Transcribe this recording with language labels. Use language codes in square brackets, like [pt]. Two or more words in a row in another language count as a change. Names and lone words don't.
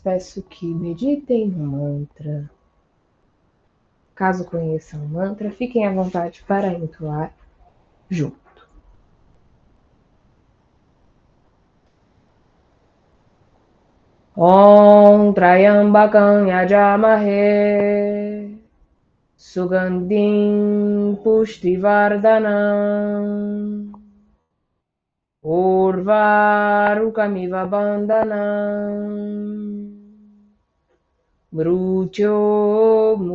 [pt] Peço que meditem no mantra. Caso conheçam o mantra, fiquem à vontade para entoar junto. [sa] ॐ त्र्यम्बकं यजामहे सुगन्धिं पुष्टिवर्धनम् उर्वारुकमिव बन्धनम् मृत्यो